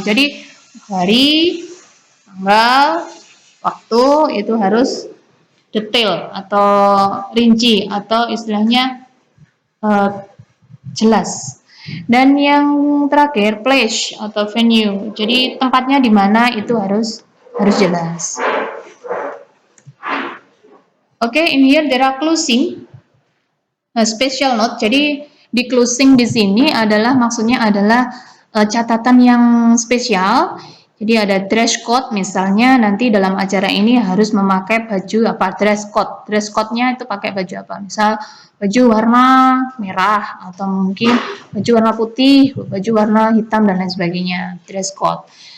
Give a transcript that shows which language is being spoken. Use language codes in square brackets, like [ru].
[id] Jadi hari, tanggal, waktu itu harus detail atau rinci atau istilahnya jelas. Dan yang terakhir, place atau venue. Jadi tempatnya di mana itu harus jelas. [en] Oke, in here there are closing. Special note. [id] Jadi di closing di sini adalah maksudnya adalah catatan yang spesial. Jadi ada dress code, misalnya nanti dalam acara ini harus memakai baju apa, dress code. Dress code-nya itu pakai baju apa? Misal baju warna merah, atau mungkin baju warna putih, baju warna hitam, dan lain sebagainya. Dress code.